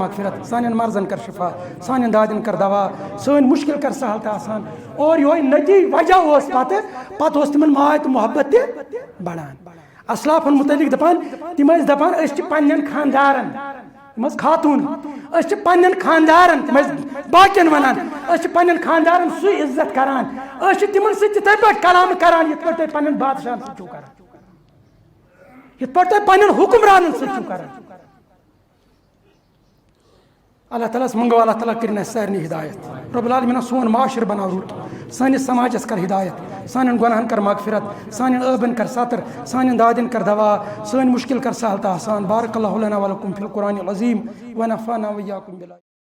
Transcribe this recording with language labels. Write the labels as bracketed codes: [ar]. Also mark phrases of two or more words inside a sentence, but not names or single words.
[ks] مغفرت سانٮ۪ن مرضن کر شفا سانٮ۪ن دادٮ۪ن کر دوا سٲنۍ مُشکل کر سہل تہٕ آسان اور یِہوے نٔتی وجہ اوس پتہٕ اوس تِمن ماے تہٕ محبت تہِ بڑان اسلافن متعلق دپان تِم ٲسۍ دپان أسۍ چھِ پننٮ۪ن خاندارن تِم ٲسۍ خاتوٗن أسۍ چھِ پننٮ۪ن خاندارن تِم ٲسۍ باقین ونان أسۍ چھِ پننٮ۪ن خاندارن سُے عزت کران أسۍ چھِ تِمن سۭتۍ تِتھے پٲٹھۍ کلام کران یِتھ پٲٹھۍ تُہۍ پننٮ۪ن بادشاہن سۭتۍ چھِو کران یِتھ پٲٹھۍ تُہۍ پننٮ۪ن حُکمرانن سۭتۍ چھِو کران اللہ تعالیٰ ہس منگو اللہ تعالیٰ کٔرِنۍ اَسہِ سارنٕے ہدایت [ar] رب العالمیٖن [ks] سون معاشر بناو رُت سٲنِس سماجس کر ہدایت سانٮ۪ن گۄنہن کر مغفرت سانٮ۪ن ٲبن کر ستر سانٮ۪ن دادٮ۪ن کر دوا سٲنۍ مُشکل کر سہل تہٕ آسان [ar] بارک اللہ لنا ولکم فی القرآن العظیٖم ونفعنا وإیاکم بالآیات